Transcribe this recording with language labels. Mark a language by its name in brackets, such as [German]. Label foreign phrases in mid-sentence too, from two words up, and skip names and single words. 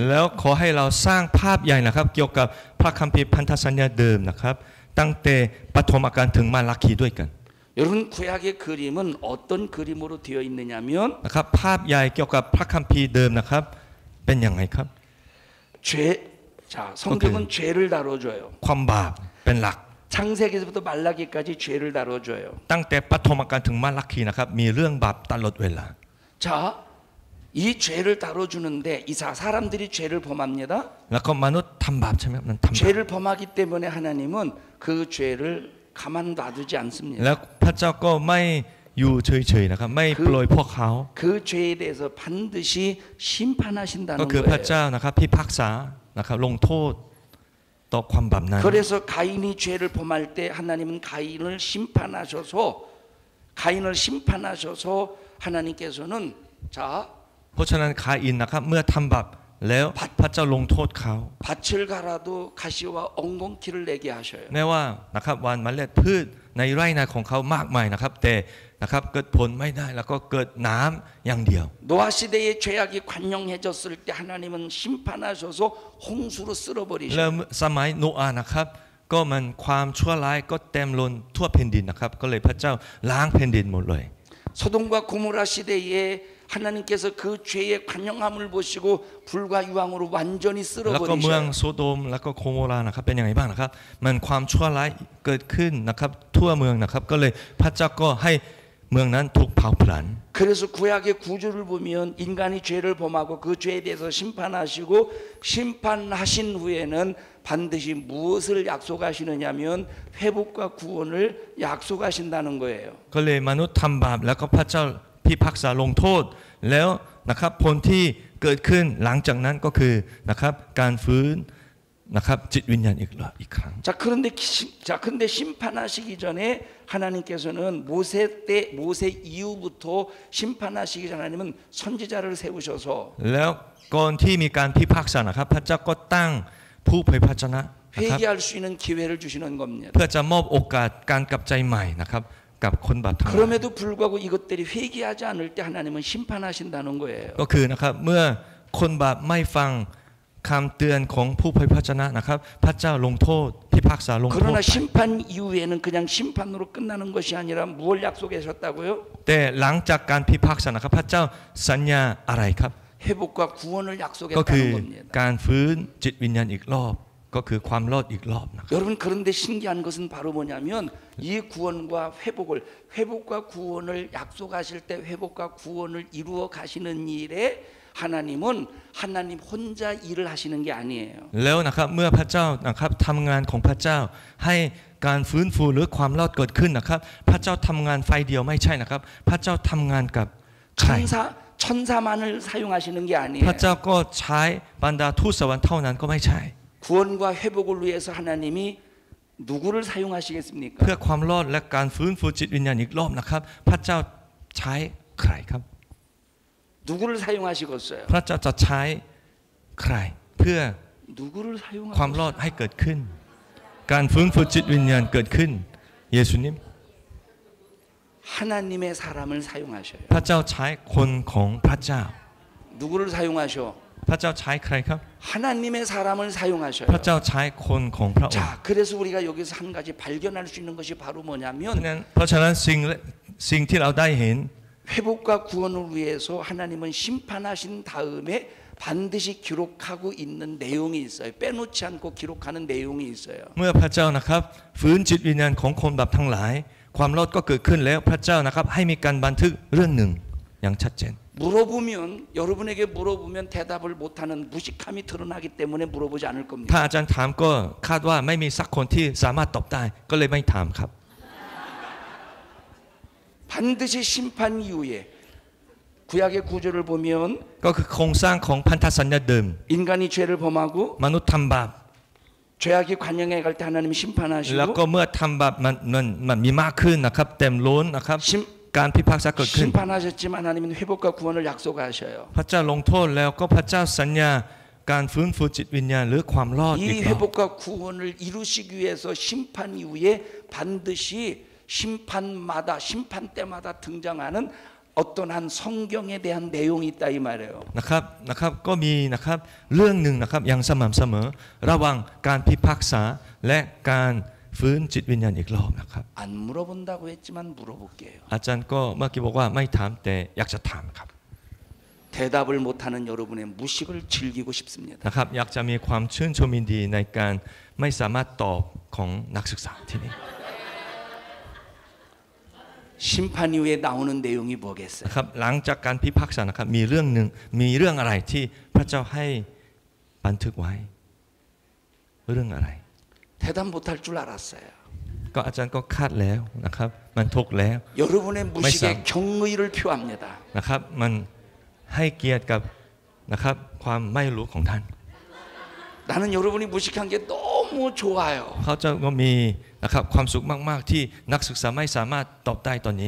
[Thai] แล้วขอให้เราสร้างภาพใหญ่นะครับเกี่ยวกับพระคัมภีร์พันธสัญญาเดิมนะครับตั้งแต่ปฐมกาลถึงมาราคีด้วยกัน [Korean] 여러분 구약의 그림은 어떤 그림으로 되어 있느냐면 [Thai] นะครับภาพใหญ่เกี่ยวกับพระคัมภีร์เดิมนะครับเป็นอย่างไรครับ [Korean] 자 성경은 죄를 다뤄줘요. [Thai] ความบาปเป็นหลัก [Korean] 창세기에서부터 말라기까지 죄를 다뤄줘요. [Thai] ตั้งแต่ปฐมกาลถึงมาราคีนะครับมีเรื่องบาปตลอดเวลา [Korean] 자, 이 죄를 다뤄주는데 이 사람들이 죄를 범합니다. [Thai] แล้วก็มนุษย์ทำบาปใช่ไหมมันทำบาป [Korean] 죄를 범하기 때문에 하나님은 그 죄를 가만 놔두지 않습니다. [Thai] แล้วพระเจ้าก็ไม่อยู่เฉยๆนะครับไม่ปล่อยพวกเขา [Korean] 그 죄에 대해서 반드시 심판하신다는 [Thai] ก็คือพระ [Korean] 거예요. [Thai] เจ้านะครับพิพากษานะครับลงโทษต่อความบาปนั้น [Korean] 그래서 가인이 죄를 범할 때 하나님은 가인을 심판하셔서 하나님께서는 자 [Thai] เพราะฉะนั้นคาอินนะครับเมื่อทำบาปแล้วพระเจ้าลงโทษเขา [Korean] 밭을 갈아도 가시와 엉겅퀴를 내게 하셔요. [Thai] แม้ว่านะครับวันเมล็ดพืชในไร่นาของเขามากมายนะครับแต่นะครับเกิดผลไม่ได้แล้วก็เกิดน้ำอย่างเดียว [Korean] 노아 시대의 죄악이 관영해졌을 때 하나님은 심판하셔서 홍수로 [Thai] แล้ว [Korean] 쓸어버리셔요. [Thai] สมัยโนอาห์นะครับก็มันความชั่วร้ายก็เต็มล้นทั่วแผ่นดินนะครับก็เลยพระเจ้าล้างแผ่นดินหมดเลย [Korean] 소돔과 고모라 시대에 하나님께서 그 죄의 관영함을 보시고 불과 유황으로 완전히 [Thai] แล้วก็เมือง [Korean] 쓸어버리셔요. [Thai] โซโดมแล้วก็โคโมรานะครับเป็นยังไงบ้างนะครับมันความชั่วร้ายเกิดขึ้นนะครับทั่วเมืองนะครับก็เลยพระเจ้าก็ให้เมืองนั้นถูกเผาผลาญ [Korean] 그래서 구약의 구조를 보면 인간이 죄를 범하고 그 죄에 대해서 심판하시고 심판하신 후에는 반드시 무엇을 약속하시느냐면 회복과 구원을 약속하신다는 거예요. [Thai] ก็เลยมนุษย์ทำบาปแล้วก็พระเจ้าพิพากษาลงโทษแล้วนะครับผลที่เกิดขึ้นหลังจากนั้นก็คือนะครับการฟื้นนะครับจิตวิญญาณอีกครั้ง [Korean] 그런데 심판하시기 전에 하나님께서는 모세 이후부터 심판하시기 전에 하나님은 선지자를 세우셔서 [Thai] แล้วก่อนที่มีการพิพากษานะครับพระเจ้าก็ตั้งผู้เผยพระชนะนะครับ [Korean] 회개할 수 있는 기회를 주시는 겁니다. [Thai] เพื่อจะมอบโอกาสการกลับใจใหม่นะครับกับคนบาปทั้งหลาย [Korean] 그럼에도 불구하고 이것들이 회개하지 않을 때 하나님은 심판하신다는 거예요. [Thai] ก็คือนะครับเมื่อคนบาปไม่ฟังคำเตือนของผู้เผยพระชนะนะครับพระเจ้าลงโทษพิพากษาลงโทษ [Korean] 그러나 심판 이후에는 그냥 심판으로 끝나는 것이 아니라 무엇 약속하셨다고요? [Thai] แต่หลังจากการพิพากษานะครับพระเจ้าสัญญาอะไรครับ [Korean] 회복과 구원을 [Thai] ก็คือ [Korean] 약속했다는 겁니다. [Thai] การฟื้นจิตวิญญาณอีกรอบก็คือความรอดอีกรอบนะครับ [Korean] 여러분 그런데 신기한 것은 바로 뭐냐면 이 회복과 구원을 약속하실 때 회복과 구원을 이루어 가시는 일에 하나님 혼자 일을 하시는 게 아니에요. [Thai] แล้วนะครับเมื่อพระเจ้านะครับทำงานของพระเจ้าให้การฟื้นฟูหรือความรอดเกิดขึ้นนะครับพระเจ้าทำงานไฟเดียวไม่ใช่นะครับพระเจ้าทำงานกับใคร [Korean] 천사만을 사용하시는 게 [Thai] พ [Korean] 아니에요. [Thai] ระเจ้าก็ใช้บรรดาทูตสวรรค์เท่านั้นก็ไม่ใช่ [Korean] 구원과 회복을 위해서 하나님이 누구를 사용하시겠습니까? [Thai] เพื่อความรอดและการฟื้นฟูจิตวิญญาณอีกรอบนะครับพระเจ้าใช้ใครครับ [Korean] 누구를 사용하시겠어요? [Thai] พระเจ้าจะใช้ใครเพื่อ [Korean] 누구를 [Thai] ความรอด [Korean] 사용하시겠어요? [Thai] ให้เกิดขึ้น การฟื้นฟูจิตวิญญาณเกิดขึ้นเยซูนิม [Korean] 하나님의 사람을 사용하셔요. [Thai] พระเจ้าใช้คนของพระเจ้า [Korean] 누구를 사용하셔? [Thai] พระเจ้าใช้ใครครับ [Korean] 하나님의 사람을 사용하셔요. [Thai] พระเจ้าใช้คนของพระองค์ [Korean] 자, 그래서 우리가 여기서 한 가지 발견할 수 있는 것이 바로 [Thai] เพ [Korean] 뭐냐면 [Thai] ราะฉะนั้นสิ่งที่เราได้เห็น [Korean] 회복과 구원을 위해서 하나님은 심판하신 다음에 반드시 기록하고 있는 내용이 있어요. 빼놓지 않고 기록하는 내용이 있어요. [Thai] เมื่อพระเจ้านะครับฟื้นจิตวิญญาณของคนบาปทั้งหลายความรอดก็เกิดขึ้นแล้วพระเจ้านะครับให้มีการบันทึกเรื่องหนึ่งอย่างชัดเจน [Korean] 여러분에게 물어보면 대답을 못하는 무식함이 드러나기 때문에 물어보지 않을 [Thai] ถ้า [Korean] 겁니다. [Thai] อาจารย์ถามก็คาดว่าไม่มีสักคนที่สามารถตอบได้ก็เลยไม่ถามครับ [Korean] 반드시 심판 이후에 구약의 구조를 보면 [Thai] ก็คือโครงสร้างของพันธสัญญาเดิม [Korean] 인간이 죄를 범하고 [Thai] มนุษย์ทำบาป [Korean] 죄악이 관영해 갈 때 하나님이 [Thai] แล้ว [Korean] 심판하시고 [Thai] ก็เมื่อทำบาปมันมีมากขึ้นนะครับเต็มล้นนะครับการพิพากษาเกิดขึ้น [Korean] 심판하셨지만 하나님은 회복과 구원을 약속하셔요. [Thai] พระเจ้าลงโทษแล้วก็พระเจ้าสัญญาการฟื้นฟูจิตวิญญาณหรือความรอดอี [Korean] 이 [Thai] กรอบ [Korean] 회복과 구원을 이루시기 위해서 심판 이후에 반드시 심판 때마다 등장하는 어떤 한 성경에 대한 내용이 있다 이 말이에요. [Thai] นะครับก็มีนะครับเรื่องหนึ่งนะครับอย่างสม่ำเสมอระหว่างการพิพากษาและการฟื้นจิตวิญญาณอีกรอบนะครับ [Korean] 안 물어본다고 했지만 물어볼게요. [Thai] อาจารย์ก็เมื่อกี้บอกว่าไม่ถามแต่อยากจะถามครับ [Korean] 대답을 못하는 여러분의 무식을 즐기고 싶습니다. [Thai] นะครับอยากจะมีความชื่นชมยินดีในการไม่สามารถตอบของนักศึกษาที่นี่ [Korean] 심판 이후에 나오는 내용이 뭐겠어요? [Thai] นะครับหลังจากการพิพากษานะครับมีเรื่องอะไรที่พระเจ้าให้บันทึกไว้เรื่องอะไร [Korean] 대답 못할 줄 알았어요. [Thai] ก็อาจารย์ก็คาดแล้วนะครับมันถูกแล้ว [Korean] 여러분의 무식에 경의를 표합니다. [Thai] นะครับมันให้เกียรติกับนะครับความไม่รู้ของท่าน [Korean] 나는 여러분이 무식한 게 너무 좋아요. [Thai] เขาจะก็มีนะครับความสุขมากๆที่นักศึกษาไม่สามารถตอบได้ตอนนี้